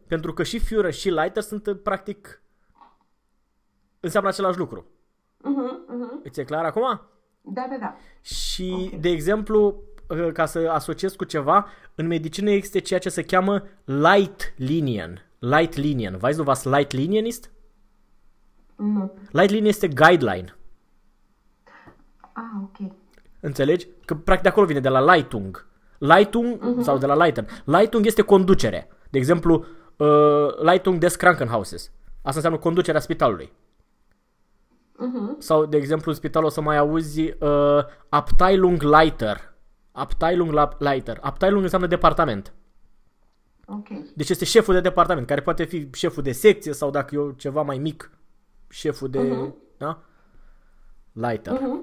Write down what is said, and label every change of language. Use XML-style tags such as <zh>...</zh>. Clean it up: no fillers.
<ro>Pentru că și Führer și Leiter sunt, practic, înseamnă același lucru. Îți e clar acum? Da, da, da. Și, okay, de exemplu, ca să asociez cu ceva, în medicină există ceea ce se cheamă Leitlinien. Leitlinien.</ro> <de>Weißt du was Leitlinien ist?</de> <ro>Nu. Leitlinien este guideline. Ah, ok. Înțelegi? Că, practic, de acolo vine, de la Leitung. Leitung sau de la Leiten. Leitung este conducere. De exemplu,</ro> <de>Leitung des Krankenhauses.</de> <ro>Asta înseamnă conducerea spitalului. Sau, de exemplu, în spital o să mai auzi Abteilung Leiter. Abteilung Leiter. Abteilung înseamnă departament. Ok. Deci este șeful de departament, care poate fi șeful de secție sau, dacă e ceva mai mic, șeful de... Da? Leiter.</ro>